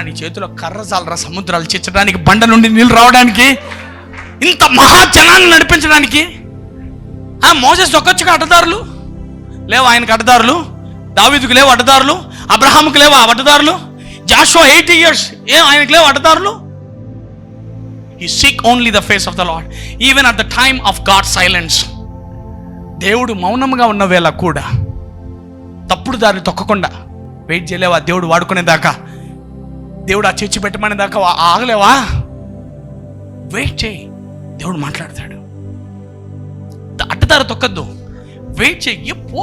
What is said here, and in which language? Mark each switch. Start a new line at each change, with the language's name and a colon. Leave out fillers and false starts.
Telugu: నీ చేతిలో కర్ర చాలరా సముద్రాలు చీల్చడానికి, బండ నుండి నీళ్ళు రావడానికి, ఇంత మహాజనాన్ని నడిపించడానికి. మోసెస్ దొక్కొచ్చుగా అడ్డదారులు లేవు ఆయనకు. అడ్డదారులు దావీదుకు లేవు అడ్డదారులు. అబ్రహాముకు లేవు అడ్డదారులు. జాషువా 80 years ఆయనకు లేవు అడ్డదారులు.
English: He seek only the face of the Lord even at the time of God's silence.
Telugu: దేవుడు మౌనంగా ఉన్న వేళ కూడా తప్పుడు దారి తొక్కకుండా వెయిట్ చేయలేవా? దేవుడు వాడుకునేదాకా, దేవుడు ఆ చర్చి పెట్టమనే దాకా ఆగలేవా? వెయిట్ చేయి, దేవుడు మాట్లాడతాడు. అడ్డదారి తొక్కద్దు, వెయిట్ చేయి.